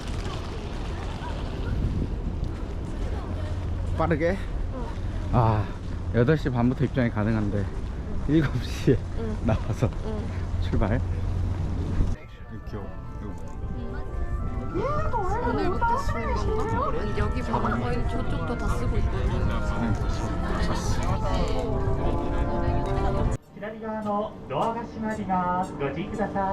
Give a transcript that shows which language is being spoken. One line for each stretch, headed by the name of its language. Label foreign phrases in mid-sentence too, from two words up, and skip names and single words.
Korean: 빠르게 8시 반부터 입장이 가능한데 7시에 나와서 출발. 귀여워. 오늘부터 쓰는 건가? 여기 봐봐. 저쪽도 다 쓰고 있거든.
Japanese: 左側のドアが閉まります。ご注意ください。